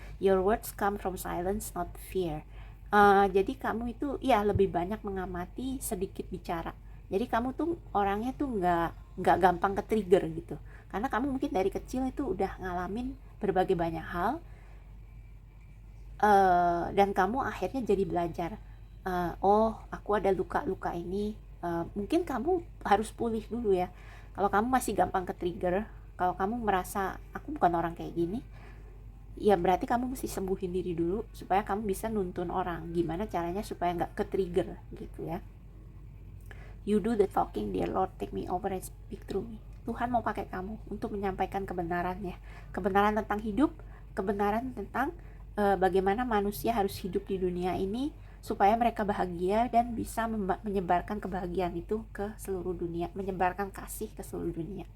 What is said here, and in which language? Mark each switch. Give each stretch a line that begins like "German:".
English: Your words come from silence, not fear.
Indonesian: Jadi kamu itu ya lebih banyak mengamati, sedikit bicara. Jadi kamu tuh orangnya tuh nggak gampang ke trigger gitu, karena kamu mungkin dari kecil itu udah ngalamin berbagai banyak hal, dan kamu akhirnya jadi belajar, oh aku ada luka ini, mungkin kamu harus pulih dulu ya. Kalau kamu masih gampang ke trigger, Kalau kamu merasa aku bukan orang kayak gini, ya berarti kamu mesti sembuhin diri dulu supaya kamu bisa nuntun orang gimana caranya supaya nggak ke trigger gitu ya.
English: You do the talking, dear Lord, take me over and speak through me.
Indonesian: Tuhan mau pakai kamu untuk menyampaikan kebenarannya, kebenaran tentang hidup, kebenaran tentang bagaimana manusia harus hidup di dunia ini supaya mereka bahagia dan bisa menyebarkan kebahagiaan itu ke seluruh dunia, menyebarkan kasih ke seluruh dunia.